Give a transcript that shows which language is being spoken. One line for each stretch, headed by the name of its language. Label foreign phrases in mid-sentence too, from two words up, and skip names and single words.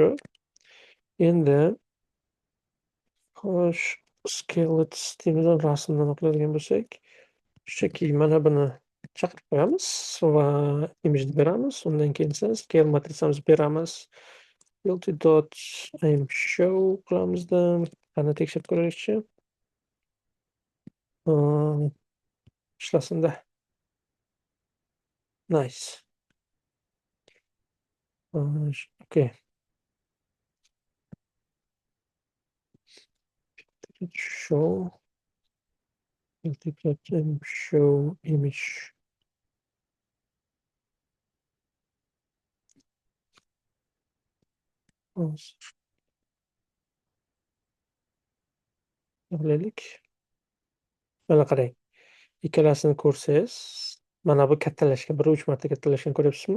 Uzbek: Endi xo'sh, skelet deymiz, rasmni aniqlaydigan bo'lsak, shunchaki mana buni chaqirib qo'yamiz va image beramiz. Undan keyin esa scale matritsamizni beramiz. multi.imshow qilamizda. Qani tekshirib ko'raylikchi. Ishlasin-da.
English: Nice. Okay. Show multi.imshow image.
Uzbek: Qilaylik. Mana qarang. Ikkalasini ko'rsangiz, mana bu kattalashgan, 1.3 marta kattalashganini ko'ryapsizmi?